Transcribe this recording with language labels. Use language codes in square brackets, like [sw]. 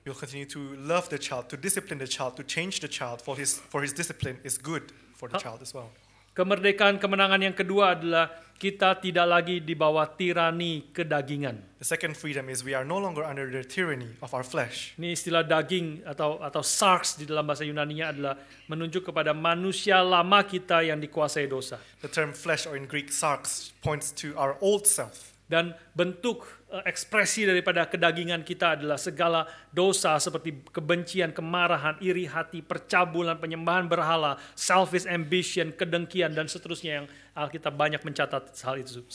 [en] He will continue to love the child, to discipline the child, to change the child, for his discipline is good for the child as well. [id] Kemerdekaan kemenangan yang kedua adalah kita tidak lagi di bawah tirani kedagingan. [en] The second freedom is we are no longer under the tyranny of our flesh. [id] Ini istilah daging atau sarx di dalam bahasa Yunaninya adalah menunjuk kepada manusia lama kita yang dikuasai dosa. [en] The term flesh, or in Greek sarx, points to our old self. [id] Dan bentuk ekspresi daripada kedagingan kita adalah segala dosa seperti kebencian, kemarahan, iri hati, percabulan, penyembahan berhala, [en] selfish ambition, [id] kedengkian, dan seterusnya yang Alkitab banyak mencatat hal itu.